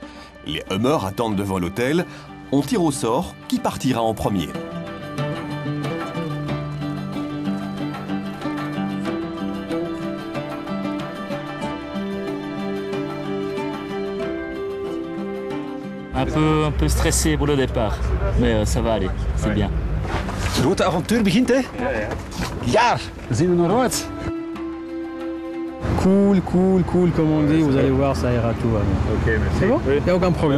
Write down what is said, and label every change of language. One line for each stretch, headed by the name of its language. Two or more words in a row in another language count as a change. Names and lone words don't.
French: Les Hummers attendent devant l'hôtel. On tire au sort qui partira en premier. Un peu stressé pour le départ, mais ça va aller, c'est bien.
Dutch: De grote avontuur begint, hè? Ja, zien we nog wat?
French: Cool, cool, cool, comme on dit, vous allez voir, ça ira tout. Ok, merci. C'est bon? Il n'y a aucun problème.